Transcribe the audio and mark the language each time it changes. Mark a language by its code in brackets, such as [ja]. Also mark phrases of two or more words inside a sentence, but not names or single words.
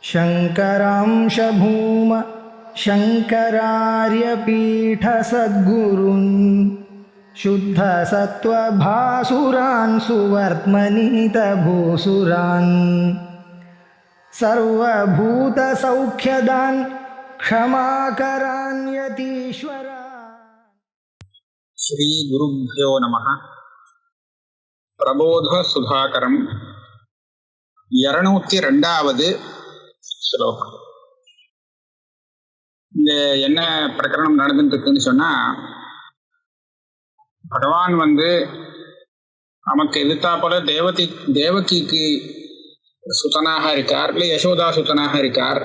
[sa] शङ्करांश भूम शङ्करार्यपीठसद्गुरून् शुद्धसत्त्वभासुरान् सुवर्त्मनीतभूसुरान् सर्वभूतसौख्यदान् क्षमाकरान् यतीश्वरान्. श्री गुरुभ्यो नमः. प्रबोध सुधाकरम [ta] 202வது ஸ்லோகம். இங்க என்ன பிரகரணம் நடந்துட்டு இருக்குன்னு சொன்னா, பகவான் நமக்கு எதிர்த்தா போல தேவகிக்கு சுத்தனாக இருக்கார், இல்லை யசோதா சுத்தனாக இருக்கார்.